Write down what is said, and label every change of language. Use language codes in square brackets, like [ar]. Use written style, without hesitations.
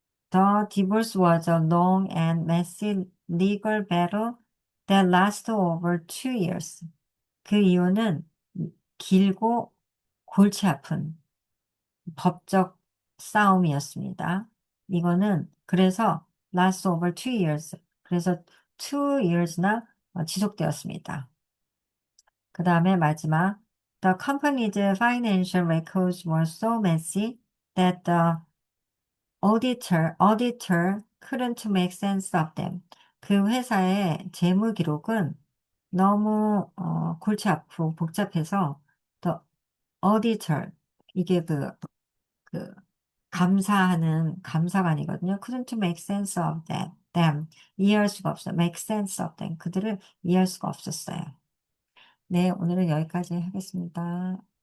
[en] The divorce was a long and messy legal battle that lasted over 2 years. [ko] 그 이유는 길고 골치 아픈 법적 싸움이었습니다. 이거는 그래서 [en] last over 2 years. [ko] 그래서 [en] 2 years [ko] 나 지속되었습니다. 그 다음에 마지막 [en] The company's financial records were so messy that the auditor couldn't make sense of them. [ko] 그 회사의 재무 기록은 너무 골치 아프고 복잡해서 [en] the auditor [ko] 이게 그 감사하는 감사관이거든요. [en] couldn't make sense of them. [ko] 이해할 수가 없어. [en] make sense of them. [ko] 그들을 이해할 수가 없었어요. 네, 오늘은 여기까지 하겠습니다.